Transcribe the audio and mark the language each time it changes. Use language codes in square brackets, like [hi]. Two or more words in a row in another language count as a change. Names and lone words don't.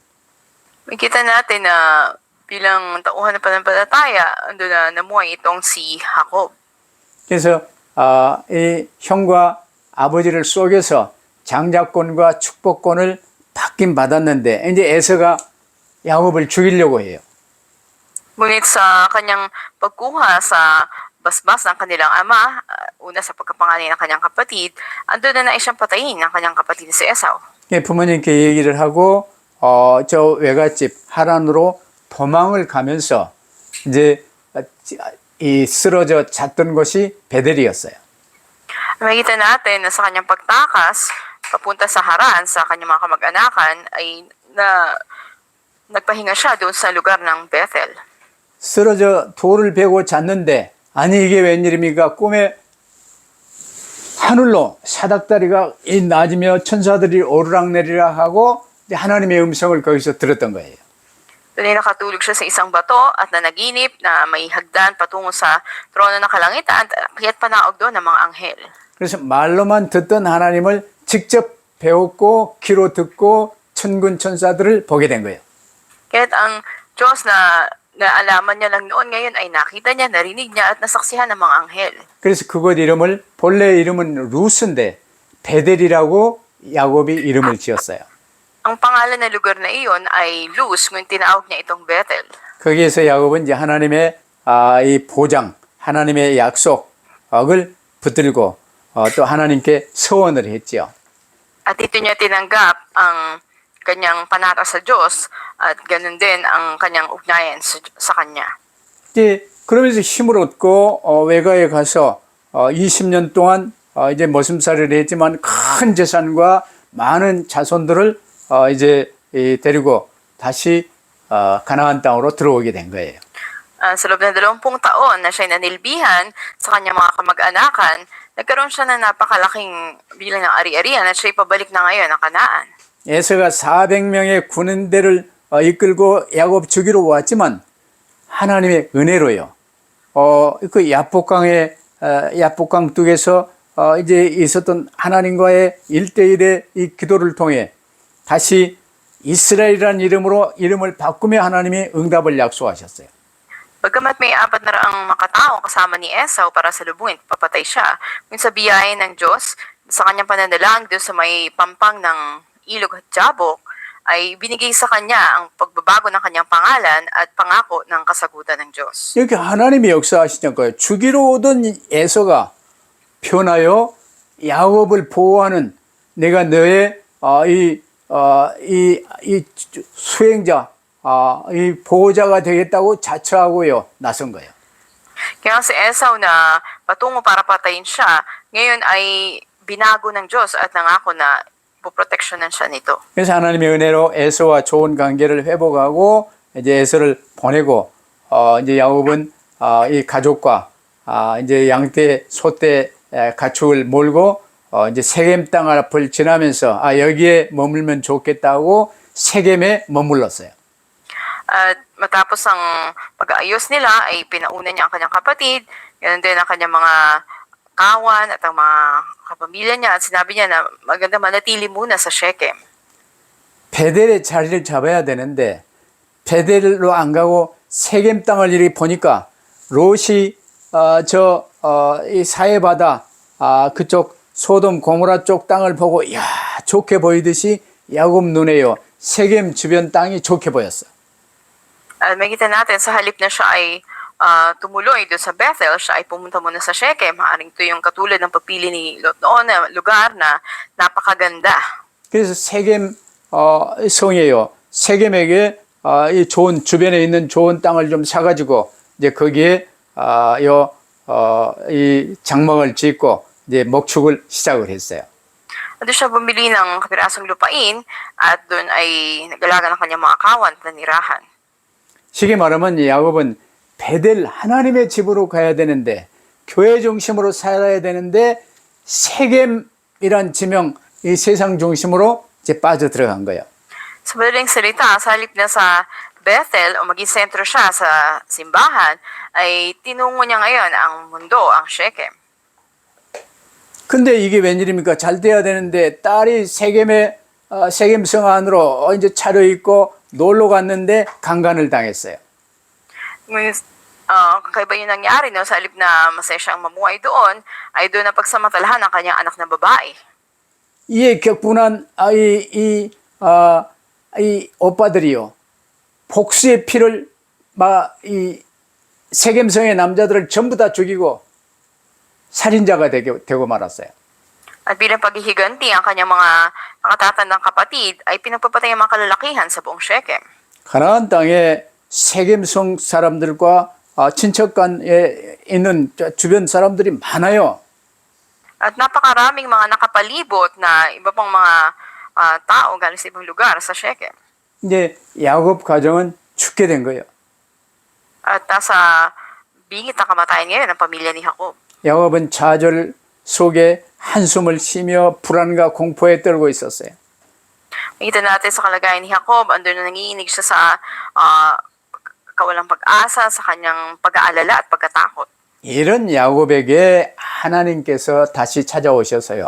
[tl] Makita natin na bilang tauhan ng pananampalataya, ando na namuhay itong si Jacob. [ko] 그래서 이 형과 아버지를 속여서 장자권과 축복권을 받긴 받았는데 이제 에서가 야곱을 죽이려고 해요. [tl] Ngunit sa kanyang pagkuha sa basbas ng kanilang ama, una sa pagkapanganay ng kanyang kapatid, ando na nais siyang patayin ng kanyang kapatid si Esau. [ko] 부모님께 얘기를 하고 저 외갓집 하란으로 도망을 가면서 이제 이 쓰러져 잤던 곳이 베델이었어요. [tl] Makikita natin na sa kanyang pagtakas, papunta sa Haran, sa kanyang mga kamag-anakan, ay nagpahinga siya doon sa lugar ng Bethel. [ko] 쓰러져 돌을 베고 잤는데 아니 이게 웬일입니까? 꿈에 하늘로 사닥다리가 낮으며 천사들이 오르락내리락 하고 하나님의 음성을 거기서 들었던 거예요. [tl] Doon ay nakatulog siya sa isang bato at nanaginip na may hagdan patungo sa trono ng kalangitan at kaya't panaog doon ng mga anghel. [ko] 그래서 말로만 듣던 하나님을 직접 배웠고 귀로 듣고 천군 천사들을 보게 된 거예요. [tl] Kaya't ang Diyos na naalaman niya lang noon, ngayon ay nakita niya, narinig niya at nasaksihan ng mga anghel. [ko] 그래서 그곳 이름을 본래 이름은 루스인데 베델이라고 야곱이 이름을 지었어요. [tl] Ang pangalan ng lugar na iyon ay Luz, ngunit tinawag niya itong Bethel. [ko] 거기에서 야곱은 이제 하나님의 이 보장, 하나님의 약속을 붙들고 또 하나님께 서원을 했지요. [tl] At dito niya tinanggap ang kanyang panata sa Diyos at ganun din ang kanyang ugnayan sa Kanya. [ko] 이제 그러면서 힘을 얻고 외가에 가서 20년 동안 이제 머슴살이를 했지만 큰 재산과 많은 자손들을 이제 데리고 다시 가나안 땅으로 들어오게 된 거예요. [tl] Sa loob ng 20 taon na siya'y nanilbihan sa kanyang mga kamag-anakan, nagkaroon siya ng napakalaking bilang ng ari-arian at siya'y pabalik na ngayon ng Kanaan. [ko] 에서가 400명의 군대를 이끌고 야곱 죽이러 왔지만 하나님의 은혜로요. 그 야복강 뚝에서 이제 있었던 하나님과의 1대1의 이 기도를 통해 다시 이스라엘이라는 이름으로 이름을 바꾸며 하나님이 응답을 약속하셨어요. [tl] Pagkamat may 400 makatao kasama ni Esau para salubungin, papatay siya. Ngunit sa biyaya ng Diyos, sa kanyang pananalangin doon sa may pampang ng ilog at Jabok, ay binigay sa kanya ang pagbabago ng kanyang pangalan at pangako ng kasagutan ng Diyos. [ko] 이렇게 하나님이 역사하시니까요. 죽이러 오던 에서가 변하여 야곱을 보호하는 내가 너의 이 수행자, 이 보호자가 되겠다고 자처하고요. 나선 거예요. [tl] Kaya si Esau na patungo para patayin siya, ngayon ay binago ng Diyos at nangako na poproteksyonan siya nito. [ko] 그래서 하나님의 은혜로 에서와 좋은 관계를 회복하고 이제 에서를 보내고 이제 야곱은 이 가족과 이제 양떼, 소떼, 가축을 몰고 이제 세겜 땅 앞을 지나면서 여기에 머물면 좋겠다고 세겜에 머물렀어요. [tl] At matapos ang pag-aayos nila ay pinauna niya ang kanyang kapatid, ganun din ang kanyang mga kawan at ang mga kapamilya niya at sinabi niya na maganda manatili muna sa Shechem. [ko] 베델의 자리를 잡아야 되는데 베델로 안 가고 세겜 땅을 이렇게 보니까 롯이 이 사해바다 그쪽 소돔 고모라 쪽 땅을 보고 야 좋게 보이듯이 야곱 눈에요 세겜 주변 땅이 좋게 보였어. [tl] At makita natin sa halip na siya ay tumuloy doon sa Bethel, siya ay pumunta muna sa Shechem. Maaring ito yung katulad ng pagpili ni Lot noon na lugar na napakaganda. [ko] 그래서 세겜 성이에요. 세겜에게 이 좋은 주변에 있는 좋은 땅을 좀 사가지고 이제 거기에 이 장막을 짓고 이제 목축을 시작을 했어요. [tl] Doon siya bumili ng kapirasong lupain at doon ay nag-alaga ng kanyang mga kawan at nanirahan. [ko] 쉽게 말하면 야곱은 베델 하나님의 집으로 가야 되는데 교회 중심으로 살아야 되는데 세겜이란 지명 이 세상 중심으로 이제 빠져 들어간 거예요. [tl] Sa madaling salita, sa halip na sa Bethel o maging sentro siya sa simbahan, ay tinungo niya ngayon ang mundo, ang Shechem. [ko] 근데 이게 웬일입니까? 잘 돼야 되는데 딸이 세겜성 안으로 이제 차려입고 놀러 갔는데 강간을 당했어요. [tl] Ngunit, kakaiba yung nangyari, no? Sa halip na masaya siyang mamuhay doon, ay doon na pagsamantalahan ang kanyang anak na babae. [ko] 이에 격분한 이 오빠들이요. 복수의 피를 이 세겜성의 남자들을 전부 다 죽이고 살인자가 되고 말았어요. [tl] At bilang paghihiganti, ang kanyang mga nakatatandang kapatid ay pinagpapatay ang mga kalalakihan sa buong Shechem. [ko] 가나안 땅에 세겜성 사람들과 친척간에 있는 주변 사람들이 많아요. [tl] At napakaraming mga nakapalibot na iba pang mga tao galing sa ibang lugar sa Shechem. [ko] 이제 야곱 가정은 죽게 된 거예요. [tl] At nasa bingit na kamatayan ngayon ang pamilya ni Jacob. [ko] 야곱은 좌절 속에 한숨을 쉬며 불안과 공포에 떨고 있었어요. [tl] Makita natin sa kalagayan ni Jacob, andun na nangiinig siya sa kawalang pag-asa, sa kanyang pag-aalala at pagkatakot. [ko] 이런 야곱에게 하나님께서 다시 찾아오셔서요.